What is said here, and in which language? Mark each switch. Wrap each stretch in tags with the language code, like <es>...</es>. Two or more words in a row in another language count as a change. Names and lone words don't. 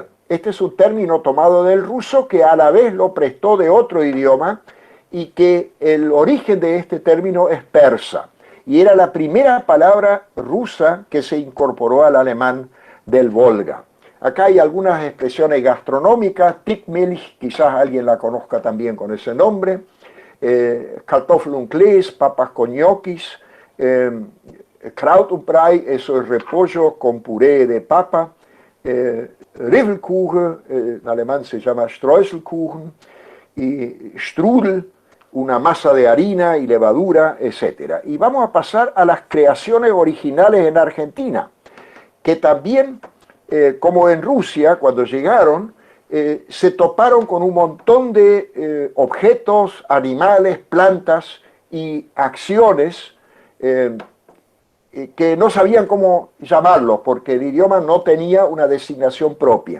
<es>Este es un término tomado del ruso que a la vez lo prestó de otro idioma, y que el origen de este término es persa, y era la primera palabra rusa que se incorporó al alemán del Volga. Acá hay algunas expresiones gastronómicas. Tickmilch, quizás alguien la conozca también con ese nombre. Kartoffelnklees, papas con ñoquis.</es> <de>Kraut und Brei,</de> <es>eso es repollo con puré de papa. Rivelkuchen, en alemán se llama Streuselkuchen. Y Strudel, una masa de harina y levadura, etc. Y vamos a pasar a las creaciones originales en Argentina, que también, como en Rusia, cuando llegaron, se toparon con un montón de objetos, animales, plantas y acciones que no sabían cómo llamarlos, porque el idioma no tenía una designación propia.</es>